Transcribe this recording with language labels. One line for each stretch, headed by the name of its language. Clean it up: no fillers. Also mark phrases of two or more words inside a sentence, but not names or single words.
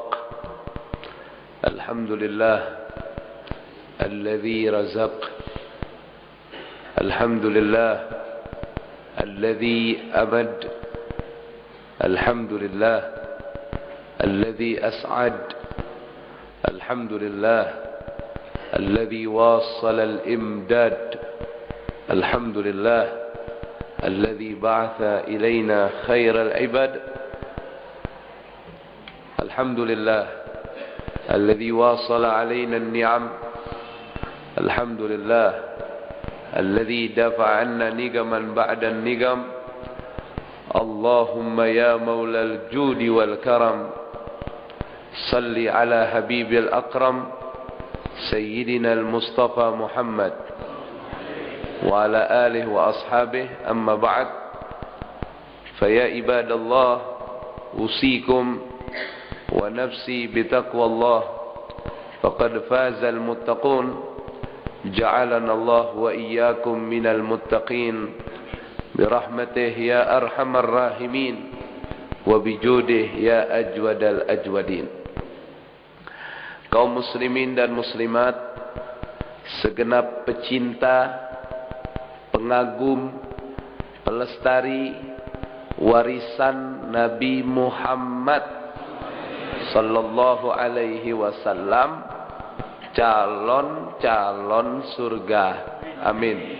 Arabic: الحمد لله الذي رزق، الحمد لله الذي أمد، الحمد لله الذي أسعد، الحمد لله الذي وصل الإمداد، الحمد لله الذي بعث إلينا خير العباد, الحمد لله الذي وصل علينا النعم، الحمد لله الذي دفع عنا نقما بعد النقم. اللهم يا مولى الجود والكرم، صل على حبيب الأكرم، سيدنا المصطفى محمد وعلى آله وأصحابه، أما بعد. فيا عباد الله، أوصيكم ونفسي بتقوى الله، فقد فاز المتقون، جعلنا الله وإياكم من المتقين برحمته يا أرحم الراحمين وبجوده يا أجود الأجودين.
Indonesian: Kaum muslimin dan muslimat, segenap pecinta, pengagum, pelestari warisan Nabi Muhammad
Arabic: صلى الله عليه وسلم,
Indonesian: calon-calon surga, amin.